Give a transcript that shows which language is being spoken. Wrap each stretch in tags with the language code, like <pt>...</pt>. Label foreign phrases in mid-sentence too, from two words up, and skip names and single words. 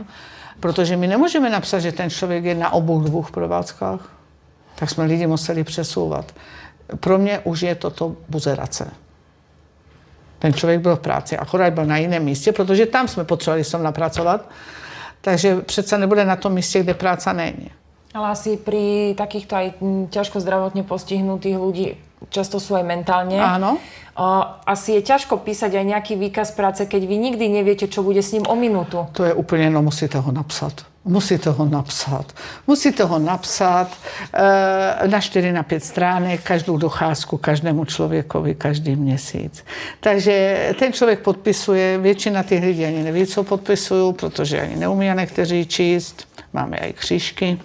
<cs>Protože my nemůžeme napsat, že ten člověk je na obou dvou provázkách. Tak jsme lidi museli přesouvat. Pro mě už je toto buzerace. Ten člověk byl v práci, akorát byl na jiném místě, protože tam jsme potřebovali som napracovat. Takže přece nebude na tom místě, kde práca není.</cs> <sk>Ale asi pri takýchto aj ťažko zdravotne postihnutých ľudí, často sú aj mentálne. Áno. Asi je ťažko písať aj nejaký výkaz práce, keď vy nikdy neviete, čo bude s ním o minútu.</sk> <cs>To je úplně, no musíte ho napsat. Musíte ho napsat na 4 na 5 stránek, každou docházku každému člověkovi, každý měsíc. Takže ten člověk podpisuje, většina těch lidí ani neví, co podpisují, protože ani neumí někteří číst, máme i křížky.</cs>